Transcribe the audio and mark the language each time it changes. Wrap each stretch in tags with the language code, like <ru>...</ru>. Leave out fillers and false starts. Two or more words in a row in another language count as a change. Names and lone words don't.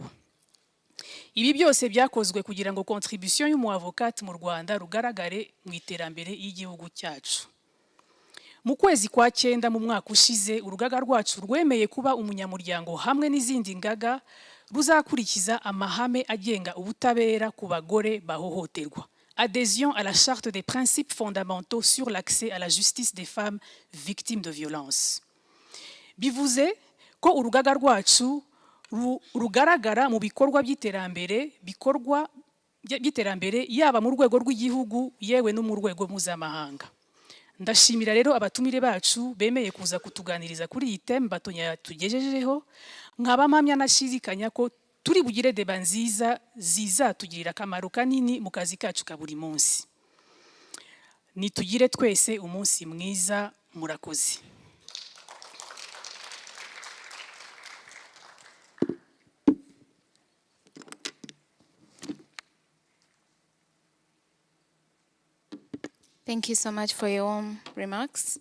<rw>Ibi byose byakozwe kugira ngo contribution y'umuavocate mu Rwanda rugaragare mu iterambere y'igihugu cyacu. Mu kwezi kwa 9 mu mwaka ushize, urugaga rwacu rwemeye kuba umunyamuryango hamwe n'izindi ngaga ruzakurikiza amahame agenga ubutabera ku bagore bahohoterwa.</rw> <fr>Adhésion à la charte des principes fondamentaux sur l'accès à la justice des femmes victimes de violence.</fr> <rw>Bivuze ko urugaga rwacu rugaragara mu bikorwa by'iterambere yaba mu rwego rw'igihugu yewe no mu rwego mpuzamahanga. Ndashimira rero abatumire bacu bemeye kuza kutuganiriza kuri iyi theme Batonye yatugejejeho, nkaba mpamya nashidikanya ko turi bugire deba nziza zizatugirira akamaro kanini mu kazi kacu ka buri munsi. Nitugire twese umunsi mwiza, murakoze.</rw> <en>Thank you so much for your warm remarks.</en>